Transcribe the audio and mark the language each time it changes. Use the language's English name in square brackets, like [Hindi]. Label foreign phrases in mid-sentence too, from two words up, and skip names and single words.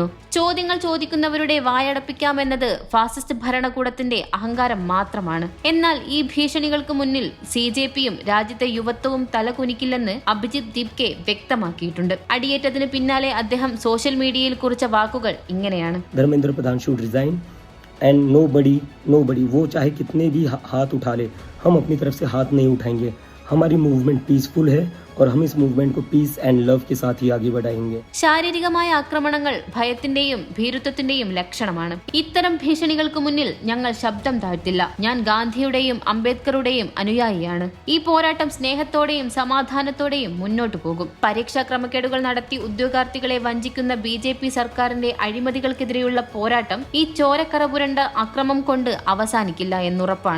[Malayalam] ചോദ്യങ്ങൾ ചോദിക്കുന്നവരുടെ വായടപ്പിക്കാമെന്നത് ഫാസിസ്റ്റ് ഭരണകൂടത്തിന്റെ അഹങ്കാരം മാത്രമാണ്. എന്നാൽ ഈ ഭീഷണികൾക്ക് മുന്നിൽ CJPയും രാജ്യത്തെ യുവത്വവും തലകുനിക്കില്ലെന്ന് അഭിജിത് ദിപ്കെ വ്യക്തമാക്കിയിട്ടുണ്ട്. അടിയേറ്റതിന് പിന്നാലെ അദ്ദേഹം സോഷ്യൽ മീഡിയയിൽ കുറിച്ച വാക്കുകൾ ഇങ്ങനെയാണ്. [Hindi] धर्मेंद्र प्रधान [English] should resign and nobody [Hindi] वो चाहे कितने भी हाथ उठा ले, हम अपनी तरफ से हाथ नहीं उठाएंगे. हमारी मूवमेंट पीसफुल है और हम इस मूवमेंट को [English] peace and love [Hindi] के साथ ही आगे बढ़ाएंगे. [Malayalam] ശാരീരികമായ ആക്രമണങ്ങൾ ഭയത്തിന്റെയും ഭീരുത്വത്തിന്റെയും ലക്ഷണമാണ്. ഇത്തരം ഭീഷണികൾക്ക് മുന്നിൽ ഞങ്ങൾ ശബ്ദം താഴ്ത്തില്ല. ഞാൻ ഗാന്ധിയുടെയും അംബേദ്കറുടെയും അനുയായിയാണ്. ഈ പോരാട്ടം സ്നേഹത്തോടെയും സമാധാനത്തോടെയും മുന്നോട്ടു പോകും. പരീക്ഷാ ക്രമക്കേടുകൾ നടത്തി ഉദ്യോഗാർത്ഥികളെ വഞ്ചിക്കുന്ന BJP സർക്കാരിന്റെ അഴിമതികൾക്കെതിരെയുള്ള പോരാട്ടം ഈ ചോരക്കറ പുരണ്ട അക്രമം കൊണ്ട് അവസാനിക്കില്ല എന്നുറപ്പാണ്.